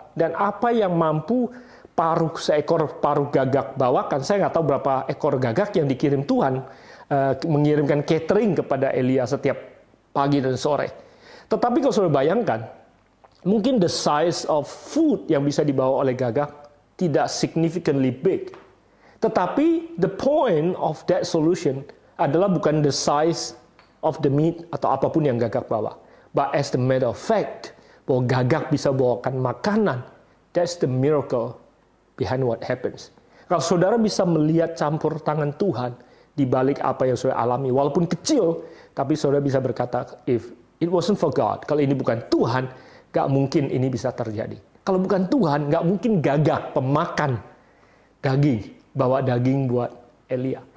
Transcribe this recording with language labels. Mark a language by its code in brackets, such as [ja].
[id] Dan apa yang mampu seekor paruh gagak bawakan, saya nggak tahu berapa ekor gagak yang dikirim Tuhan, mengirimkan catering kepada Elia setiap pagi dan sore. Tetapi kalau saudara bayangkan, mungkin [en] the size of food [id] yang bisa dibawa oleh gagak tidak [en] significantly big. [id] Tetapi [en] the point of that solution [id] adalah bukan [en] the size of the meat [id] atau apapun yang gagak bawa. [en] But as the matter of fact, [id] bahwa gagak bisa bawakan makanan, [en] that's the miracle behind what happens. [id] Kalau saudara bisa melihat campur tangan Tuhan di balik apa yang saudara alami, walaupun kecil, tapi saudara bisa berkata, [en] if it wasn't for God, [id] kalau ini bukan Tuhan, gak mungkin ini bisa terjadi. Kalau bukan Tuhan, gak mungkin gagak pemakan daging, bawa daging buat Elia.